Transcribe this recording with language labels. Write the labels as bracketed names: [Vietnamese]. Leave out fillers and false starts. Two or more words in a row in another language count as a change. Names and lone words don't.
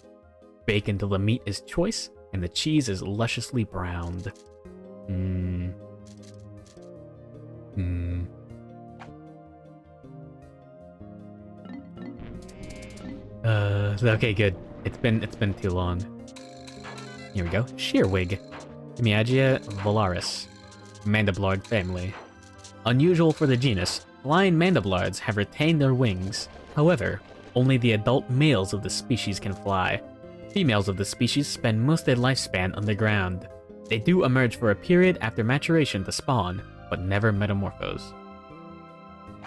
[English] Bake until the meat is choice and the cheese is lusciously browned. Okay, good. It's been too long. Here we go. Shearwig. Miagia valaris. Mandibulard Family. Unusual for the genus, flying mandibulards have retained their wings. However, only the adult males of the species can fly. Females of the species spend most of their lifespan underground. They do emerge for a period after maturation to spawn, but never metamorphose.